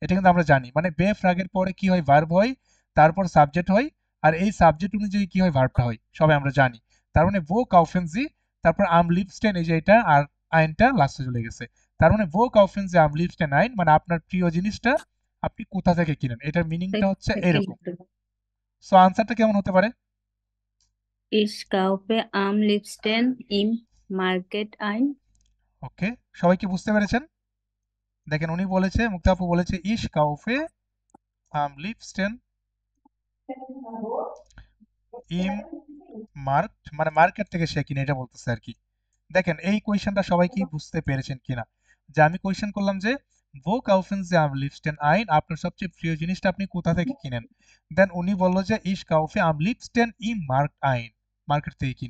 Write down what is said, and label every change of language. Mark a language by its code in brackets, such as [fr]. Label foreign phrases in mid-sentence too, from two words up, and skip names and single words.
[bn] এটা কিন্তু আমরা জানি, মানে [de] W-Frage [bn] পরে কি হয়, ভার্ব হয়, তারপর সাবজেক্ট হয়, আর এই সাবজেক্ট অনুযায়ী কি হয়, ভার্বটা হয়, সবাই আমরা জানি। তার মানে [de] wo kaufen Sie, [bn] তারপর [de] am liebsten, [bn] এই যে এটা, আর আইনটা লাস্টে চলে গেছে। তার মানে [de] wo kaufen Sie am liebsten ein, [bn] মানে আপনার প্রিয় জিনিসটা আপনি কোথা থেকে কিনেন, এটার মিনিংটা হচ্ছে থেকে এরকম। লিখতে হবে। সো আনসারটা কেমন হতে পারে? [de] Ich kaufe am liebsten im Market ein. [bn] ওকে, সবাই কি বুঝতে পেরেছেন? দেখেন উনি বলেছে, মুক্তা আপু বলেছে [de] ich kaufe am liebsten im Markt, [bn] মানে মার্কেট থেকে সে কিনে, এটা বলতেছে আর কি। দেখেন এই কোয়েশ্চেনটা সবাই কি বুঝতে পেরেছেন কিনা, যে আমি কোয়েশ্চেন করলাম যে [de] wo kaufen [bn] যে [de] am liebsten ein, [bn] আপনার সবচেয়ে প্রিয় জিনিসটা আপনি কোথা থেকে কিনেন, দেন উনি বললো যে [de] ich kaufe am liebsten im Markt ein, [bn] মার্কেট থেকে কিনি।